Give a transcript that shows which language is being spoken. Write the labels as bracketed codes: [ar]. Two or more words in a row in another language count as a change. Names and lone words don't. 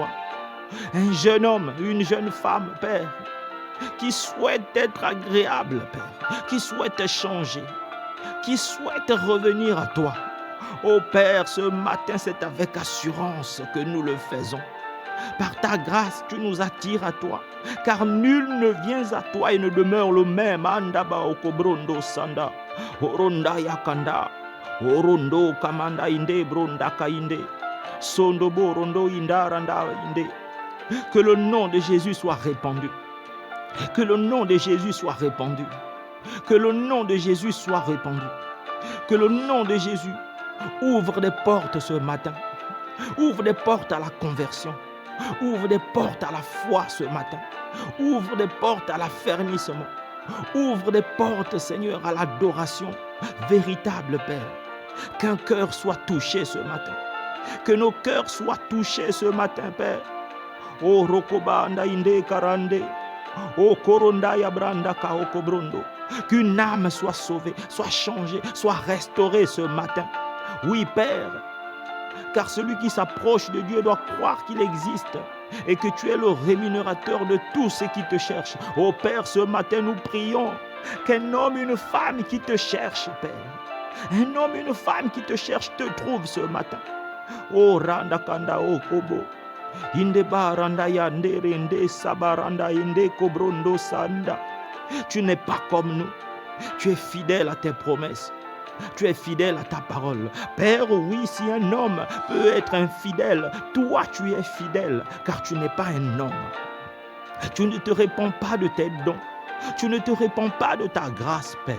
[fr] Un jeune homme, une jeune femme, Père, qui souhaitent être agréables, Père, qui souhaitent changer, qui souhaitent revenir à toi. Oh Père, ce matin, c'est avec assurance que nous le faisons. Par ta grâce, tu nous attires à toi, car nul ne vient à toi et ne demeure le même. Andaba okobrondo sanda, oronda yakanda, orondo kamanda inde bronda kainde, sondo borondo indaranda inde. Que le nom de Jésus soit répandu. Que le nom de Jésus soit répandu. Que le nom de Jésus soit répandu. Que le nom de Jésus ouvre des portes ce matin. Ouvre des portes à la conversion. Ouvre des portes à la foi ce matin. Ouvre des portes à l'affermissement. Ouvre des portes, Seigneur, à l'adoration. Véritable Père. Qu'un cœur soit touché ce matin. Que nos cœurs soient touchés ce matin, Père. Oh Rokobanda inde karande. Oh Koronda yabranda kaoko brondo. Qu'une âme soit sauvée, soit changée, soit restaurée ce matin. Oui, Père. Car celui qui s'approche de Dieu doit croire qu'il existe et que tu es le rémunérateur de tous ceux qui te cherchent. Oh Père, ce matin nous prions qu'un homme, une femme qui te cherche, Père. Un homme, une femme qui te cherche te trouve ce matin. Oh Randa Kanda O Kobo. Inde baranda ya nderende sabaranda inde kobrondo sanda. Tu n'es pas comme nous. Tu es fidèle à tes promesses. Tu es fidèle à ta parole. Père, oui, si un homme peut être infidèle, toi tu es fidèle, car tu n'es pas un homme. Tu ne te répands pas de tes dons. Tu ne te répands pas de ta grâce, Père.